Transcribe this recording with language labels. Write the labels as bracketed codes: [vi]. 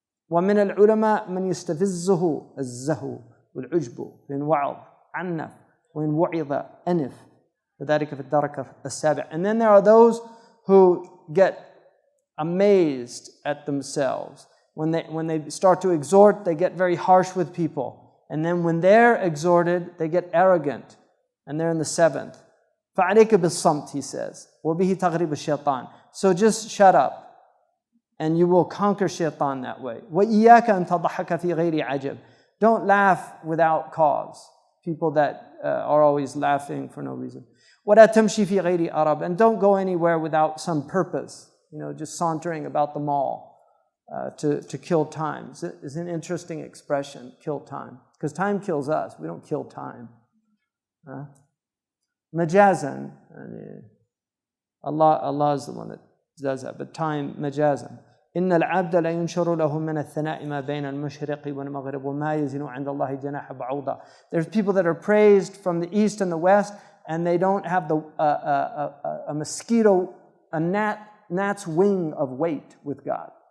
[ar] ومن العلماء من يستفزه الزهو والعجب وإن وعظ عنف وإن وعظ أنف فذلك في الدرك السابع. [en] And then there are those who get amazed at themselves. When they start to exhort, they get very harsh with people. And then when they're exhorted, they get arrogant. And they're in the 7th. [ar] فَعَلَيْكَ بِالصَّمْتِ, [en] he says. [ar] وَبِهِ تَغْرِبُ الشَّيْطَانِ. [en] So just shut up. And you will conquer shaitan that way. [ar] وَإِيَّاكَ أَن تَضَحَكَ فِي غَيْرِ عَجَبٍ. [en] Don't laugh without cause. People that are always laughing for no reason. [ar] وَلَا تَمْشِي فِي غَيْرِ أَرَبٍ. [en] And don't go anywhere without some purpose. Just sauntering about the mall. To kill time. It's an interesting expression, kill time. Because time kills us. We don't kill time. Majazan. Allah is the one that does that. But time, majazan. [ar] إن العبد لا ينشر له من الثناء ما بين المشرق والمغرب وما يزن عند الله جناح بعوضة. [en] There's people that are praised from the east and the west, and they don't have a mosquito, a gnat's wing of weight with God.